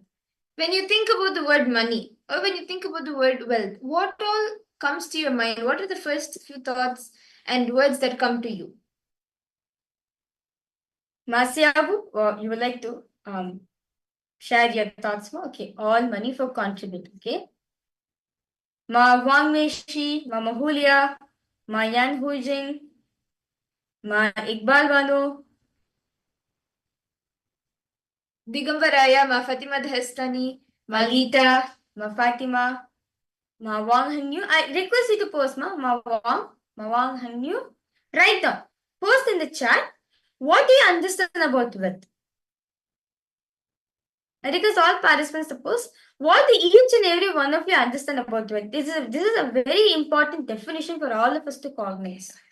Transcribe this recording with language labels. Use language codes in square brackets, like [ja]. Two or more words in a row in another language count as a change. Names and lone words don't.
[en] When you think about the word money or when you think about the word wealth, what all comes to your mind? What are the first few thoughts and words that come to you? Masyabu, you would like to share your thoughts more? Okay, all money for contribute. Okay. Ma Wang Meishi, Ma Mahulia, Ma Yan Hujing, Ma Iqbal Bano, Digambaraya, Ma Fatima Dhestani, Ma Malita, Ma Fatima, Ma Wang Hanyu. I request you to post Ma Wang Hanyu. Write down. Post in the chat. What do you understand about wealth? I request all participants to post. What do each and every one of you understand about wealth? This is a very important definition for all of us to cognize.